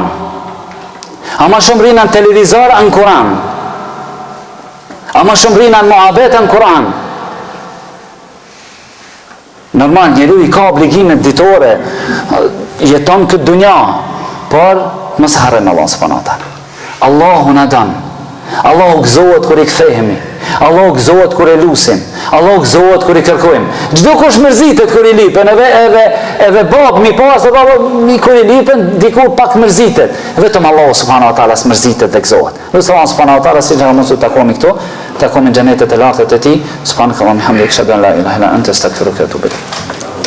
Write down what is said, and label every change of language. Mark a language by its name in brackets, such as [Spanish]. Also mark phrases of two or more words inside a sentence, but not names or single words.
[Albanian] A ma shumë rina në televizor, a në Kur'an. A ma shumë rina në muhabet, a në Kur'an. Normal, njeriu i ka obligimet ditore, jeton këtë dunja, por mos harrojmë Allah [Arabic] سبحانه وتعالى. [Albanian] Allahu na don. Allahu gëzohet kur i kthehemi. Allahu gëzohet kur e lusim. Allahu gëzohet kur i kërkojmë. Çdo kush mërzitet kur i lipen, edhe bab mi pas, mi kur i lipen, diku pak mërzitet. Vetëm Allahu [Arabic] سبحانه وتعالى [Albanian] smërzitet dhe gëzohet. Lutë Allah [Arabic] سبحانه وتعالى [Albanian] si që mos u takomi këtu, takomi në xhenetet e lartë të tij. [Arabic] سبحان الله وبحمده أشهد أن لا إله إلا أنت أستغفرك وأتوب إليك.